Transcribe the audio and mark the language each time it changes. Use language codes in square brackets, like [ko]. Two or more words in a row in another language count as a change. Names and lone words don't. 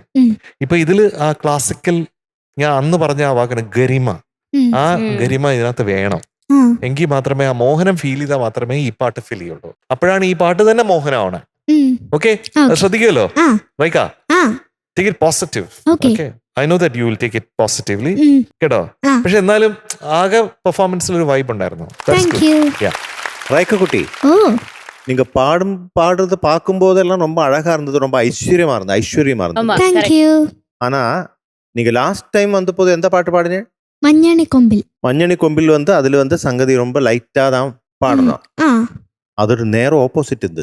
[ml] ഇപ്പൊ ഇതില് ആ ക്ലാസിക്കൽ, ഞാൻ അന്ന് പറഞ്ഞ ആ വാക്കാണ് ഗരിമ. ആ ഗരിമ ഇതിനകത്ത് വേണം. എങ്കിൽ മാത്രമേ ആ മോഹനം ഫീൽ ചെയ്താൽ മാത്രമേ ഈ പാട്ട് ഫീൽ ചെയ്യുള്ളൂ. അപ്പോഴാണ് ഈ പാട്ട് തന്നെ മോഹനമാണ്. ഓക്കെ, ശ്രദ്ധിക്കുമല്ലോ റൈക്ക. [en] take it positive. [ml] ഓക്കെ, [en] I know that you will take it positively [ml] കേട്ടോ. പക്ഷെ എന്നാലും ആകെ പെർഫോമൻസിൽ ഒരു വൈബ് ഉണ്ടായിരുന്നു. റൈക്കുട്ടി, [ta] நீங்க பாடுறது பார்க்கும் போதெல்லாம் ரொம்ப அழகா இருந்தது, ரொம்ப ஐஸ்வர்யமா இருந்தது. ஆனா நீங்க [en] last time [ta] வந்த போது எந்த பாட்டு பாடுனீங்க? மஞ்சணி கொம்பில் வந்து அதுல வந்து சங்கதி ரொம்ப லைட்டா தான் பாடணும். அதோட நேரம் ஆப்போசிட் இது.